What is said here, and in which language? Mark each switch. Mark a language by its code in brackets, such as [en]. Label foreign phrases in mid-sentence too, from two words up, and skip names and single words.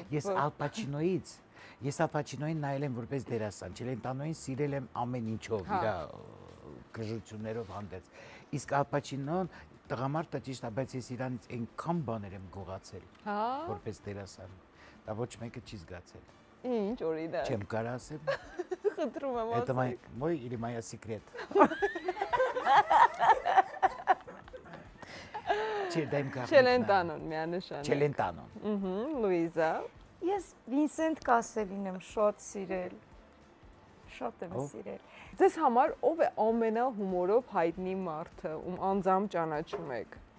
[hy] Ես Ալ Պաչինոին նայել եմ որպես դերասան, Չելենտանոին սիրել եմ ամեն ինչով, իր գժություններով հանդերձ։ Իսկ Ալ Պաչինոն տղամարդը ճիշտ է, բայց ես իրանից այնքան բաներ եմ գողացել Հա։ որպես դերասան։ Դա ոչ մեկը չի զգացել։ Ինչ օրինակ։ Չեմ կարող ասել։ Խնդրում եմ [ru] Это [hy] ասեք։ [ru] мой или моя секрет։ [hy] Չէ, դա իմ գաղտնիքն է։ Չելենտանոն միանշանակ։ Չելենտանոն։ Լուիզա։ Ես Վինսենտ Կասելին եմ շատ սիրել։ Շատ եմ սիրել։ Ձեզ համար ով է ամենահումորով հայտնի մարդը, ում անձամբ ճանաչում եք։